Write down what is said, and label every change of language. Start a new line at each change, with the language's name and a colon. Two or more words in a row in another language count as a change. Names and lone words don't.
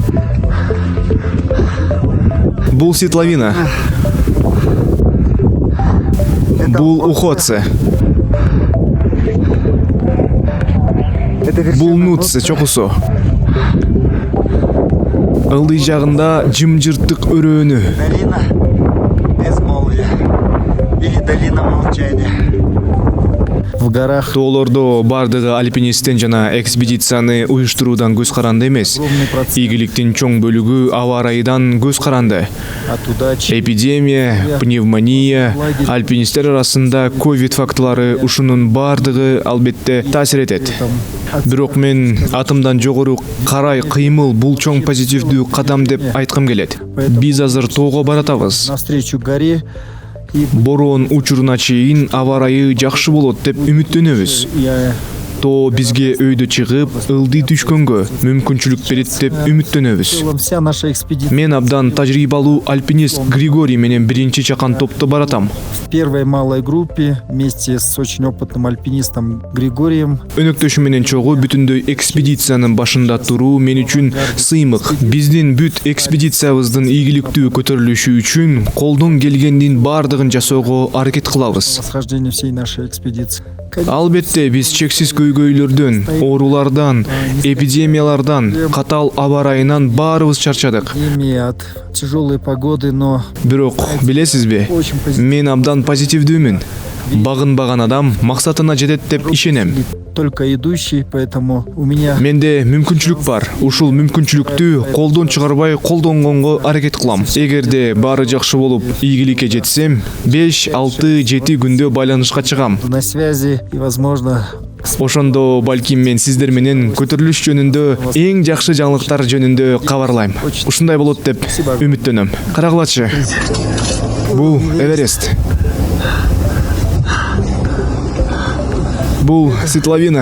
Kyrgyz: Бул Светловина. Бул Уходце. Бул Нутце чокусу. Ылдый жагында жымжырттык өрөөнү.
Russian: Долина безмолвия или долина молчания. В горах
Kyrgyz: Тоолордо бардыгы альпинисттен жана экспедицияны уюштуруудан көз каранды эмес. Ийгиликтин чоң бөлүгү аба ырайынан көз каранды. Эпидемия, пневмония, альпинисттер арасында ковид фактылары ушунун бардыгы албетте таасир этет. Бирок мен атымдан жогору карай кыймыл бул чоң позитивдүү кадам деп айткым келет. Биз азыр тоого баратабыз.
Russian: навстречу горе.
Kyrgyz: Бороон учуруна чейин аба ырайы жакшы болот деп үмүттөнөбүз. Тоо бизге өйдө чыгып, ылдый түшкөнгө мүмкүнчүлүк берет деп үмүттөнөбүз.
Russian: Вся наша экспедиция.
Kyrgyz: Мен абдан тажрыйбалуу альпинист Григорий менен биринчи чакан топто баратам.
Russian: В первой малой группе вместе с очень опытным альпинистом Григорием.
Kyrgyz: Өнөктөшү менен чогуу бүтүндөй экспедициянын башында туруу мен үчүн сыймык. Биздин бүт экспедициябыздын ийгиликтүү көтөрүлүшү үчүн колдон келгендин бардыгын жасоого аракет кылабыз.
Russian: Восхождение всей нашей экспедиции.
Kyrgyz: Албетте биз чексиз көйгөйлөрдөн, оорулардан, эпидемиялардан, катал аба ырайынан баарыбыз чарчадык.
Russian: От тяжелой погоды, но
Kyrgyz: Бирок билесизби, мен абдан позитивдүүмүн. Багынбаган адам максатына жетет деп ишенем.
Russian: только идущий, поэтому у меня
Kyrgyz: Менде мүмкүнчүлүк бар. Ушул мүмкүнчүлүктү колдон чыгарбай колдонгонго аракет кылам. Эгерде баары жакшы болуп, ийгиликке жетсем, 5-6-7 күндө байланышка чыгам.
Russian: на связи и, возможно,
Kyrgyz: Ошондо балким мен сиздер менен көтөрүлүш жөнүндө эң жакшы жаңылыктар жөнүндө кабарлайм. Ушундай болот деп үмүттөнөм. Карагылачы. Бул Эверест. Бул Светловина.